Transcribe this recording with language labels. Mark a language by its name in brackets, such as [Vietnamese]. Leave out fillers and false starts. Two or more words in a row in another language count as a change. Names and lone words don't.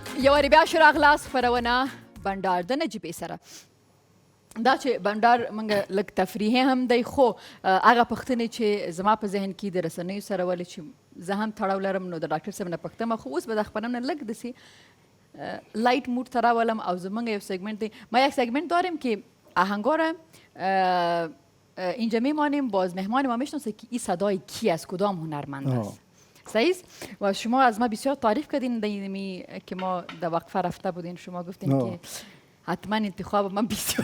[Pashto] وارې بیا شو راغلاست خپرونه بنډار د نجیبې سره. دا چې بنډار موږ لږ تفریحي هم دی، خو هغه پوښتنې چې زما په ذهن کې د رسنیو سره ولې چې زه هم تړاو لرم نو د ډاکټر صاحب نه پوښتم، خو اوس به د خپرونه لږ داسې [English] light mood [Pashto] ته راولم او زموږ یو سگمنت دی. [Persian] ما یک سگمنت داریم که آهنگار اینجا میمانیم، باز مهمان ما میشناسه که این صدای کی است، کدام هنرمند است. صحیح؟ و شما از ما بسیار تعریف کردین دیدنی که ما در وقفه رفته بودین، شما گفتین که حتما انتخاب من بسیار